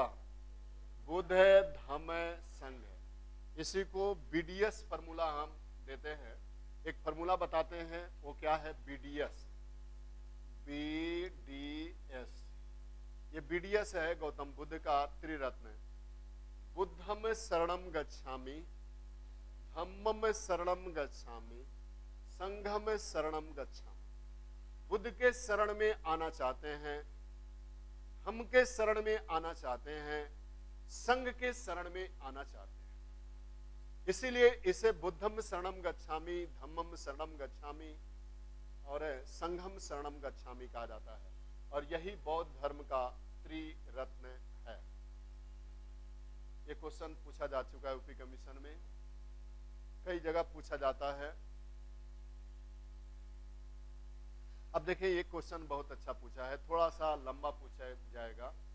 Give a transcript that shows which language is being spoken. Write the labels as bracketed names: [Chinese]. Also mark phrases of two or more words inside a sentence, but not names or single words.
[Hindi] बुद्ध है, धम्म है, संघ है। इसी को बीडीएस फॉर्मूला हम देते हैं। एक फॉर्मूला बताते हैं, वो क्या है? बीडीएस। बीडीएस, ये बीडीएस है गौतम बुद्ध का त्रिरत्न। [Pali] बुद्धम शरणम गच्छामि, धम्मम शरणम गच्छामि, संघम शरणम गच्छामि। [Hindi] बुद्ध के शरण में आना चाहते हैं, धम्म के शरण में आना चाहते हैं, संघ के शरण में आना चाहते हैं। इसीलिए इसे [Pali] बुद्धम शरणम गच्छामि, धम्मम शरणम गच्छामि [Hindi] और [Pali] संघम शरणम गच्छामि [Hindi] कहा जाता है। और यही बौद्ध धर्म का त्रिरत्न है। ये क्वेश्चन पूछा जा चुका है यूपी कमीशन में, कई जगह पूछा जाता है। अब देखिए, ये क्वेश्चन बहुत अच्छा पूछा है, थोड़ा सा लंबा पूछा जाएगा।